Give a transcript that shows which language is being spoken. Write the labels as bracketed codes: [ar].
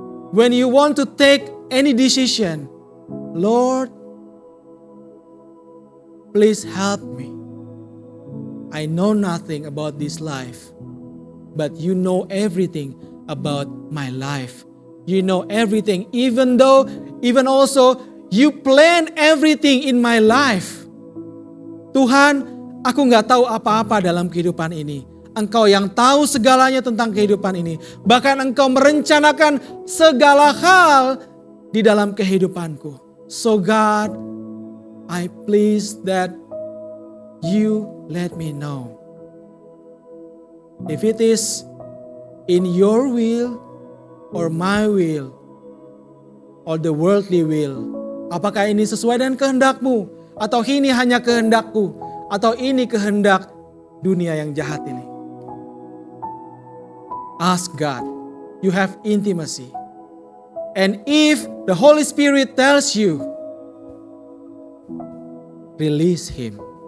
[en] When you want to take any decision, Lord, please help me. I know nothing about this life, but you know everything about my life. You know everything, even also you plan everything in my life. [id] Tuhan, aku gak tahu apa-apa dalam kehidupan ini. Engkau yang tahu segalanya tentang kehidupan ini. Bahkan Engkau merencanakan segala hal di dalam kehidupanku. [en] So God, I please that you let me know. If it is in your will or my will or the worldly will. [id] Apakah ini sesuai dengan kehendak-Mu? Atau ini hanya kehendak-Ku? Atau ini kehendak dunia yang jahat ini? [en] Ask God. You have intimacy. And if the Holy Spirit tells you, release Him.